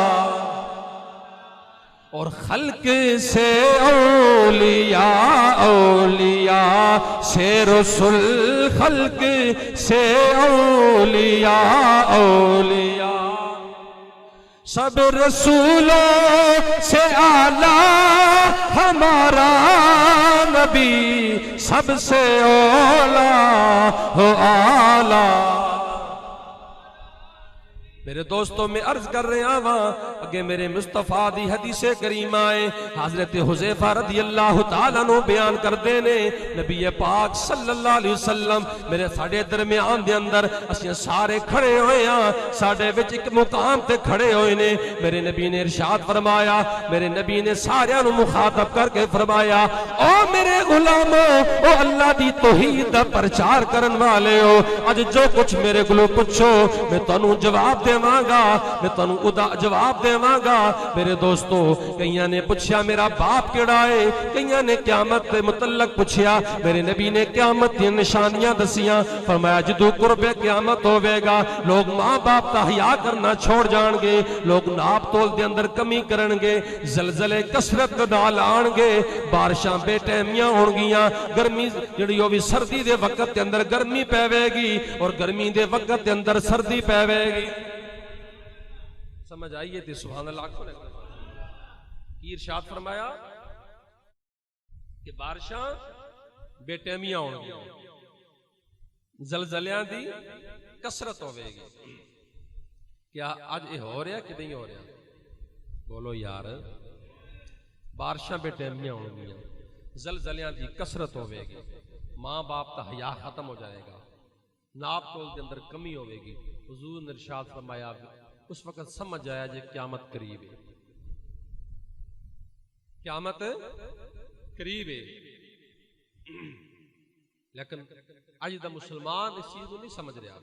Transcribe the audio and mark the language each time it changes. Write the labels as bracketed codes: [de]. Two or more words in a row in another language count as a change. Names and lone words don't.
[ur] اور خلق سے اولیاء، اولیاء سے رسول، خلق سے اولیاء، اولیاء سب رسولوں سے اعلیٰ ہمارا نبی، سب سے اولا ہو آلہ۔ [pa] میرے دوستوں میں عرض کر رہے آواں اگے میرے مصطفیٰ دی حدیث کریمہ ہے، حضرت حذیفہ [ar] رضی اللہ تعالیٰ عنہ [pa] بیان کر دینے، نبی پاک [ar] صلی اللہ علیہ وسلم [pa] میرے ساڑے درمیان دے اندر اسیاں سارے کھڑے ہوئے ہیں، ساڑے وچ ایک مقام تے کھڑے ہوئے نے، میرے نبی نے ارشاد فرمایا، میرے نبی نے سارے انہوں مخاطب کر کے فرمایا، او میرے غلاموں، او اللہ دی توحید دا پرچار کرن والے ہو، آج جو کچھ میرے گلو پچھو میں تانوں جواب دے مانگا، میں تانوں جواب دے مانگا۔ میرے دوستو کئیاں نے پوچھیا میرا باپ کیڑا ہے، کئیاں نے قیامت کے متعلق پوچھیا، میرے نبی نے قیامت کی نشانیاں دسیاں، فرمایا جدو قرب قیامت ہوئے گا لوگ ماں باپ کا حیا کرنا چھوڑ جان گے، لوگ ناپ تول دے اندر کمی کرن گے، زلزلے کثرت نال آن گے، بارشاں بے ٹائمیاں ہون گیاں، گرمی جڑی ہوئی سردی دے وقت دے اندر گرمی پیوے گی اور گرمی دے وقت دے اندر سردی پیوے گی۔ سمجھ آئیے تھی [ar] سبحان اللہ [pa] کو لگا کی ارشاد فرمایا کہ بارشاں بے ٹیمیاں ہوں گی، زلزلیاں دی کسرت ہوے گی. [ur] کیا اج یہ ہو رہا کہ نہیں ہو رہا؟ بولو یار. [pa] بارشاں بے ٹائمیاں ہون گیاں، زلزلیاں دی کسرت ہوے گی، ماں باپ دا حیا ختم ہو جائے گا، ناپ تول دے اندر کمی ہوے گی. حضور نے ارشاد فرمایا اس وقت سمجھ آیا جے قیامت قریب ہے، قیامت قریب ہے. لیکن اج دا مسلمان اس چیز کو نہیں سمجھ رہا.